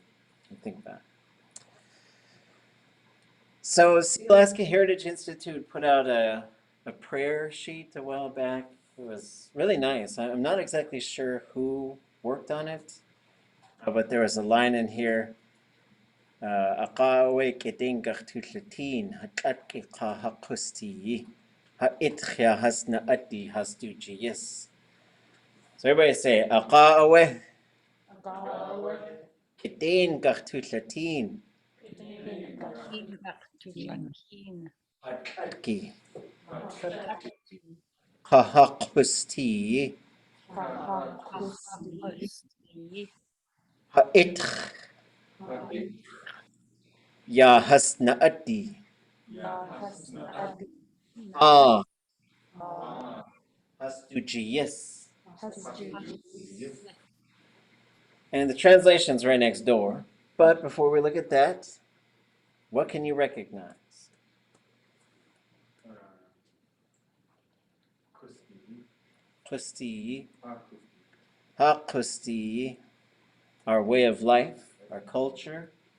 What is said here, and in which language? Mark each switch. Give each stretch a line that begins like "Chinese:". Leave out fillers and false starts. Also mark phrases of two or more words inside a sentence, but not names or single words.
English: Think about it. So, Alaska Heritage Institute put out a prayer sheet a while back. It was really nice. I'm not exactly sure who worked on it, but there was a line in here.
Pacific Gulf Yupik: Aqawe kedengach tutlatin hatatki qahaqusti ha'itkhya hasna ati hastuji.
English: So everybody say Aqawe
Pacific Gulf Yupik: kedengach tutlatin hatatki qahaqusti ha'itkhya hasna ati hastuji.
English: And the translation's right next door. But before we look at that, what can you recognize?
Pacific Gulf Yupik: Kusti, hakusti,
English: our way of life, our culture.